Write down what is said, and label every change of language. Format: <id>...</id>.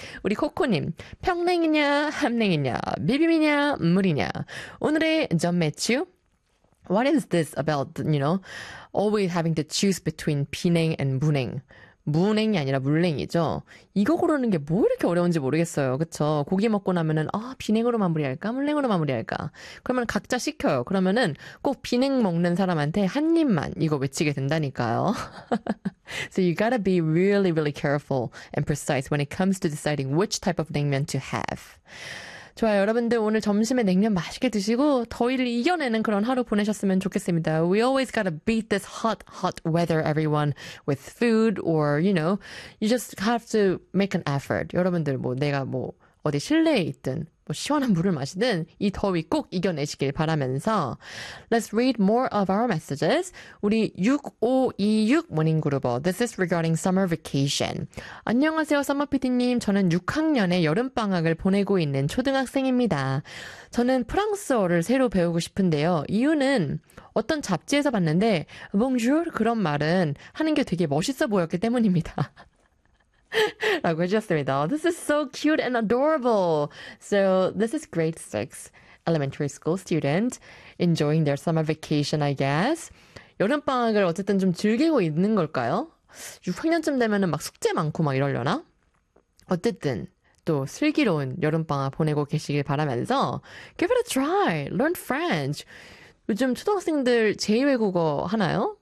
<ko>우리 코코님, 평냉이냐, 함냉이냐, 비빔이냐, 물이냐. 오늘의 전매치유.</ko> <en>What is this about, you know, always having to choose between 비냉 and 무냉?</en> <ko>무냉이 아니라 물냉이죠. 이거 고르는 게뭐 이렇게 어려운지 모르겠어요. 그쵸? 고기 먹고 나면은 아 비냉으로 마무리할까? 물냉으로 마무리할까? 그러면 각자 시켜요. 그러면은 꼭 비냉 먹는 사람한테 한 입만 이거 외치게 된다니까요.</ko> <en>So you gotta be really, really careful and precise when it comes to deciding which type of 냉면 to have.</en> <ko>좋아요, 여러분들 오늘 점심에 냉면 맛있게 드시고 더위를 이겨내는 그런 하루 보내셨으면 좋겠습니다.</ko> <en>We always gotta beat this hot, hot weather, everyone, with food or, you know, you just have to make an effort.</en> <ko>여러분들 뭐 내가 뭐 어디 실내에 있든 뭐 시원한 물을 마시든 이 더위 꼭 이겨내시길 바라면서</ko> <en>Let's read more of our messages.</en> <ko>우리 6526 모닝 그룹어</ko> <en>This is regarding summer vacation.</en> <ko>안녕하세요, 썸머 PD님. 저는 6학년의 여름방학을 보내고 있는 초등학생입니다. 저는 프랑스어를 새로 배우고 싶은데요. 이유는 어떤 잡지에서 봤는데 Bonjour 그런 말은 하는 게 되게 멋있어 보였기 때문입니다. 라고 해주셨습니다.</ko> <en>This is so cute and adorable. So this is grade 6 elementary school student enjoying their summer vacation, I guess.</en> <ko>여름방학을 어쨌든 좀 즐기고 있는 걸까요? 6학년쯤 되면은 막 숙제 많고 막 이러려나? 어쨌든 또 슬기로운 여름방학 보내고 계시길 바라면서</ko> <en>Give it a try. Learn French.</en> <ko>요즘 초등학생들 제2외국어 하나요?</ko>